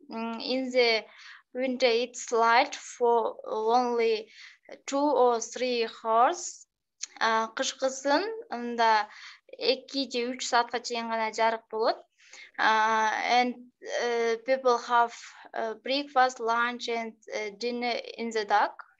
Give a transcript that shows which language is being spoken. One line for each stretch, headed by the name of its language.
English: In the winter it's light for only 2 or 3 hours.
Kyrgyz: Кышкысын анда 2 же 3 саатка чейин гана жарык болот.
English: And people have breakfast, lunch and dinner in the dark.